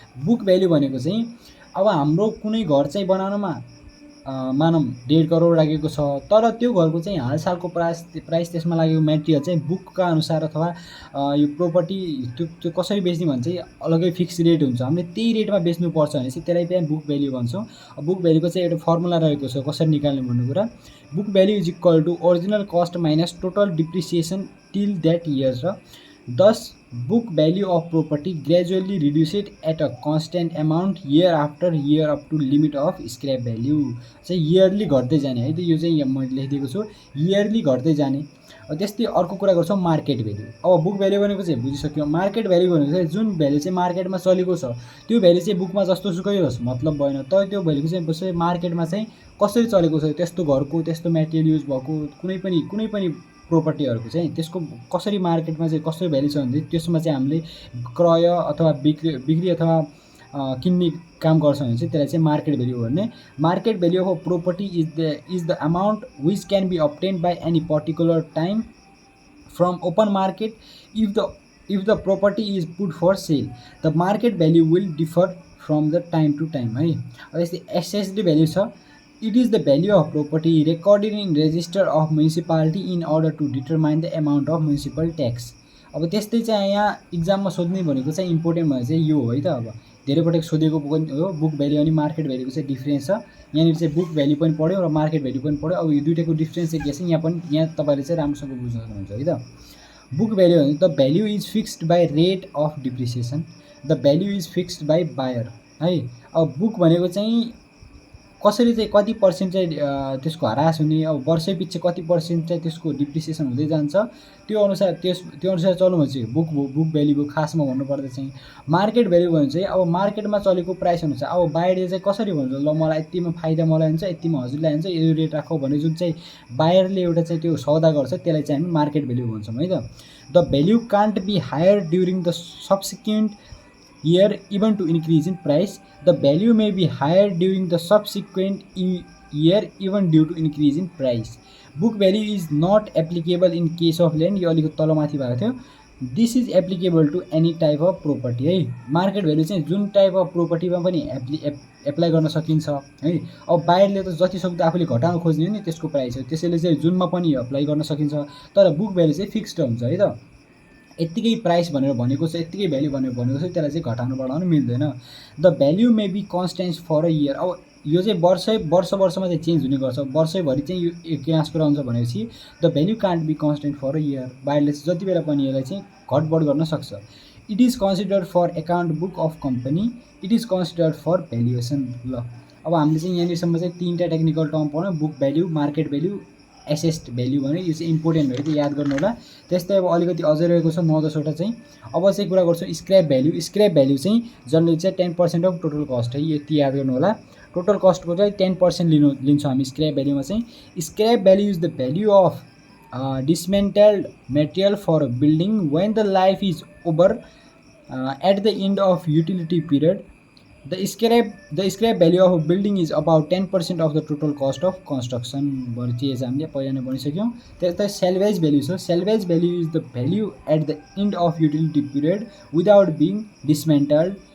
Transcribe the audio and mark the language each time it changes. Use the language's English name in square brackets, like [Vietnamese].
[Nepali] Book value भनेको चाहिँ अब हाम्रो कुनै घर चाहिँ बनाउनमा मानौँ 1.5 करोड लागेको छ, तर त्यो घरको चाहिँ हालसालको प्राइस त्यसमा लागेको मेटेरियल चाहिँ बुकका अनुसार अथवा यो प्रोपर्टी त्यो कसरी बेच्ने भने चाहिँ अलग्गै फिक्स रेट हुन्छ। हामीले त्यही रेटमा बेच्नुपर्छ भने चाहिँ त्यसलाई चाहिँ बुक भ्याल्यु भन्छौँ। बुक भ्याल्युको चाहिँ एउटा फर्मुला रहेको छ कसरी निकाल्ने भन्ने कुरा। [English] Book value is equal to original cost minus total depreciation till that year र Thus, book value of property gradually reduced at a constant amount year after year up to limit of scrap value। [Nepali] चाहिँ yearly घट्दै जाने है, यो चाहिँ मैले लेखिदिएको छु, इयरली घट्दै जाने। त्यस्तै अर्को कुरा गर्छौँ मार्केट भ्याल्यु। अब बुक भ्याल्यु भनेको चाहिँ बुझिसक्यो। मार्केट भ्याल्यु भनेको चाहिँ जुन भ्याल्यु चाहिँ मार्केटमा चलेको छ त्यो भ्याल्यु चाहिँ बुकमा जस्तो सुकै होस् मतलब भएन, तर त्यो भ्याल्यु चाहिँ मार्केटमा चाहिँ कसरी चलेको छ, त्यस्तो घरको त्यस्तो मेटेरियल युज भएको कुनै पनि प्रोपर्टीहरूको चाहिँ त्यसको कसरी मार्केटमा चाहिँ कसरी भ्याल्यु छ भने त्यसमा चाहिँ हामीले क्रय अथवा बिक्री अथवा किन्ने काम गर्छ भने चाहिँ त्यसलाई चाहिँ मार्केट भ्याल्यु भन्ने। [English] Market value of property is the amount which can be obtained by any particular time from open market if the property is put for sale. The market value will differ from the time to time है। [Nepali] यस्तै SSD value छ। [English] It is the value of property recorded in register of municipality in order to determine the amount of municipal tax। [Nepali] अब त्यस्तै चाहिँ यहाँ इक्जाममा सोध्ने भनेको चाहिँ इम्पोर्टेन्ट भनेको चाहिँ यो हो है त। अब धेरै पटक सोधेको पनि हो। बुक भ्याल्यु अनि मार्केट भ्याल्युको चाहिँ डिफ्रेन्स छ। यहाँनिर चाहिँ बुक भ्याल्यु पनि पढ्यो र मार्केट भ्याल्यु पनि पढ्यो। अब यो दुईटाको डिफ्रेन्स चाहिँ के छ यहाँ तपाईँले चाहिँ राम्रोसँग बुझ्न सक्नुहुन्छ है त। [English] Book value भने the value is fixed by rate of depreciation. The value is fixed by buyer है। [Nepali] अब बुक भनेको चाहिँ कसरी चाहिँ कति पर्सेन्ट चाहिँ त्यसको ह्रास हुने, अब वर्षै पछि कति पर्सेन्ट चाहिँ त्यसको डिप्रिसिएसन हुँदै जान्छ त्यो अनुसार चल्नु भने चाहिँ बुक भ्याल्यु खासमा भन्नुपर्दा चाहिँ। मार्केट भ्याल्यु भने चाहिँ अब मार्केटमा चलेको प्राइस अनुसार अब बायरले चाहिँ कसरी भन्छ ल मलाई यतिमा फाइदा मलाई हुन्छ यतिमा हजुरलाई हुन्छ यो रेट राखौ भने जुन चाहिँ बायरले एउटा चाहिँ त्यो सौदा गर्छ त्यसलाई चाहिँ हामी मार्केट भ्याल्यु भन्छौँ है त। [English] The value can't be higher during the subsequent year even to increase in price। The value may be higher during the subsequent year even due to increase in price। Book value is not applicable in case of land। [Nepali] यो अलिकति तलमाथि भएको थियो। [English] This is applicable to any type of property [Nepali] है। Market value चाहिँ जुन type of प्रोपर्टीमा पनि apply गर्न सकिन्छ है। अब बायरले त जति सक्दो आफूले घटाउन खोज्ने हो नि त्यसको प्राइस हो, त्यसैले चाहिँ जुनमा पनि एप्लाई गर्न सकिन्छ, तर बुक भ्याल्यु चाहिँ फिक्स्ड हुन्छ है त। यत्तिकै प्राइस भनेर भनेको छ यत्तिकै भ्याल्यु भनेर भनेको छ त्यसलाई चाहिँ घटाउनु बढाउनु मिल्दैन। [English] The value may be constant for a year. [Nepali] अब यो चाहिँ वर्षमा चाहिँ चेन्ज हुने गर्छ, वर्षैभरि चाहिँ यो एक ट्रान्सफर आउँछ भनेपछि [English] The value can't be constant for a year. [Nepali] बायरले चाहिँ जति बेला पनि यसलाई चाहिँ घटबढ गर्न सक्छ। [English] It is considered for account book of company. It is considered for valuation. [Nepali] ल अब हामीले चाहिँ यहाँनिरसम्म चाहिँ तीनवटा technical term पढ्यौँ, book value, market value, assessed value भने यो चाहिँ इम्पोर्टेन्ट हो कि याद गर्नु होला। त्यस्तै अब अलिकति अझै रहेको छ 9-10वटा चाहिँ। अब चाहिँ कुरा गर्छौँ स्क्रैप भ्याल्यु। स्क्रैप भ्याल्यु चाहिँ जनरली चाहिँ 10% अफ टोटल कस्ट है, यति याद गर्नु होला। टोटल कस्टको चाहिँ 10% लिन्छौँ हामी स्क्रैप भ्याल्युमा चाहिँ। [English] Scrap value is the value of dismantled material for building when the life is over at the end of utility period. The scrap value of a building is about 10% of the total cost of construction। [Nepali] भरि चिज हामीले पहिला नै भनिसक्यौँ। त्यस्तै salvage value छ। [English] Salvage value is the value at the end of utility period without being dismantled।